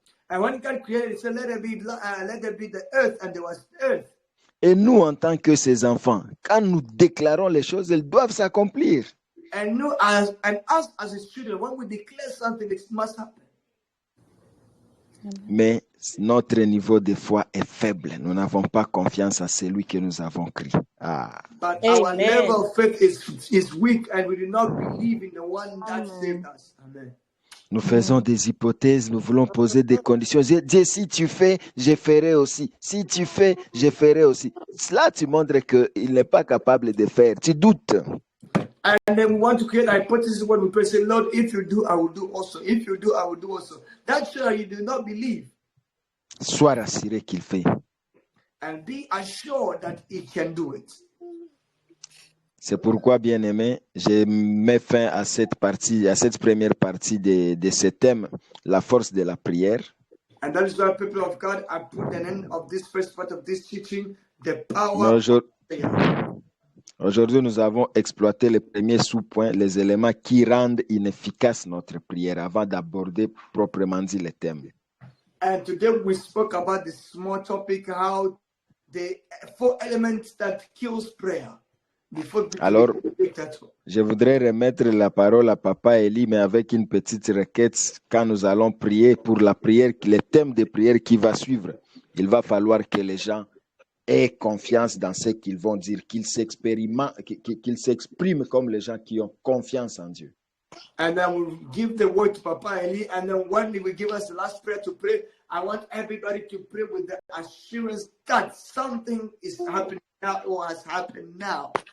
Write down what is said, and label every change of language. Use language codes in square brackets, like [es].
[en] And when God created, He said, let there be the earth, and there was earth. [fr] Et nous, en tant que ses enfants, quand nous déclarons les choses, elles doivent s'accomplir. [en] And us as His children, when we declare something, it must happen. [fr] Mais notre niveau de foi est faible. Nous n'avons pas confiance à celui que nous avons créé. [en] But our level of faith is weak, and we do not believe in the one that saved us. Amen. [fr] Nous faisons des hypothèses, nous voulons poser des conditions. Dieu, si tu fais, je ferai aussi. Si tu fais, je ferai aussi. Cela, tu montres qu'il n'est pas capable de faire. Tu doutes. [en] And then we want to create a hypothesis when we pray, say, Lord, if you do, I will do also. If you do, I will do also. That's sure you do not believe. [fr] Sois rassuré qu'il fait. [en] And be assured that He can do it. [fr] C'est pourquoi, bien-aimé, je mets fin à cette partie, à cette première partie de ce thème, la force de la prière. [en] And that is why, people of God, I put an end of this first part of this teaching, the power of prayer. [fr] Aujourd'hui, nous avons exploité les premiers sous-points, les éléments qui rendent inefficace notre prière avant d'aborder proprement dit les thèmes. [en] And today we spoke about this small topic, how the 4 elements that kills prayer. [fr] Alors, je voudrais remettre la parole à Papa Eli, mais avec une petite requête. Quand nous allons prier pour la prière, le thème de prière qui va suivre, il va falloir que les gens aient confiance dans ce qu'ils vont dire, qu'ils s'expriment comme les gens qui ont confiance en Dieu. [en] And then we'll give the word to Papa Eli, and then when he will give us the last prayer to pray, I want everybody to pray with the assurance that something is happening now or has happened now.